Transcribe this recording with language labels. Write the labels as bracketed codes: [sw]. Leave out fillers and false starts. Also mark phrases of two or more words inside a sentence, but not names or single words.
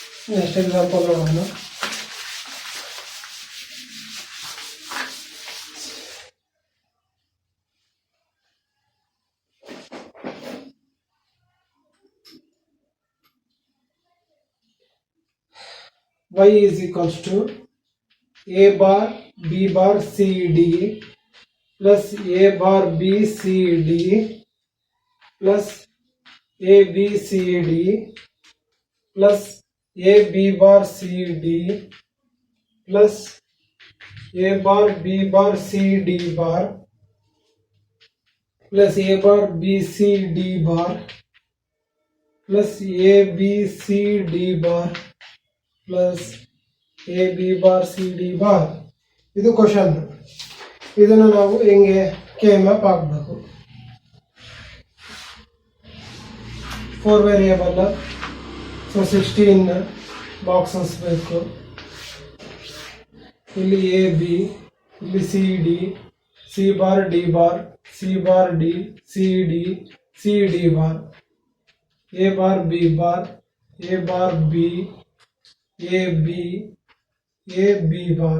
[en] next example ನೋಡೋಣ. y is equals to a bar b bar c d plus a bar b c d plus a b c d plus a b bar c d plus a bar b bar c d bar plus a bar b c d bar plus a b c d bar plus a b bar c d bar. [kn] ಇದು ಕ್ವಶನ್. ಇದನ್ನು ನಾವು ಹೆಂಗೆ [en] K map [kn] ಹಾಕಬೇಕು. [en] 4 variable, so 16 boxes ಬೇಕು. ಇಲ್ಲಿ A B, ಇಲ್ಲಿ C D, C bar D bar, C bar D, C D, C D bar, A bar B bar, A bar B, A B, A B bar.